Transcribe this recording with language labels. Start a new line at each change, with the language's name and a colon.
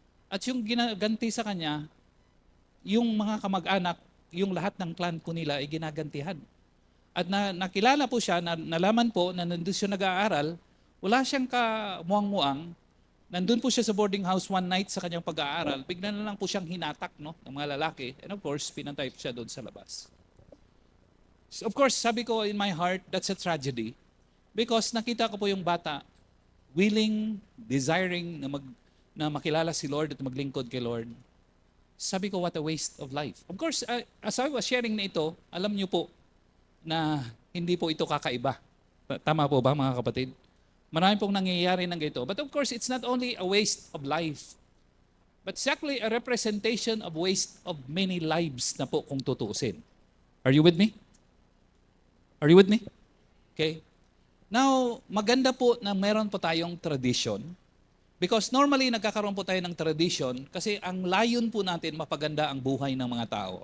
Filipino: At yung ginaganti sa kanya, yung mga kamag-anak, yung lahat ng clan po nila ay ginagantihan. At nakilala po siya, nalaman po na nandun siya nag-aaral, wala siyang kamuang-muang, nandun po siya sa boarding house one night sa kanyang pag-aaral, bigla na lang po siyang hinatak ng mga lalaki. And of course, pinantay po siya doon sa labas. So of course, sabi ko
English: in my heart, that's a tragedy.
Filipino: Because nakita ko po yung bata, willing, desiring na makilala si Lord at maglingkod kay Lord. Sabi ko,
English: what a waste of life.
Filipino: Of course,
English: as I was sharing
Filipino: na ito, alam niyo po na hindi po ito kakaiba. Tama po ba mga kapatid? Marami pong nangyayari ng ganito.
English: But of course, it's not only a waste of life, but it's actually a representation of waste of many lives
Filipino: na po kung tutuusin.
English: Are you with me? Are you with me? Okay. Now,
Filipino: maganda po na meron po tayong tradition because normally nagkakaroon po tayo ng tradition kasi ang layon po natin mapaganda ang buhay ng mga tao.